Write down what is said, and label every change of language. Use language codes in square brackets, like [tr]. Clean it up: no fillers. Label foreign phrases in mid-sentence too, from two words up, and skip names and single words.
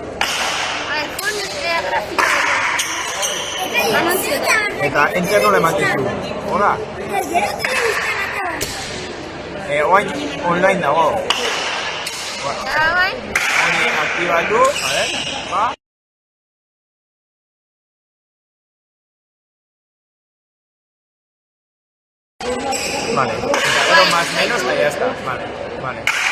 [eu] Grafiko. Eta enter nola ematen du. Hola? Oain online dago. Bai. Hori aktibatu, ba. [es] Vale, pero más o menos ya está. Vale.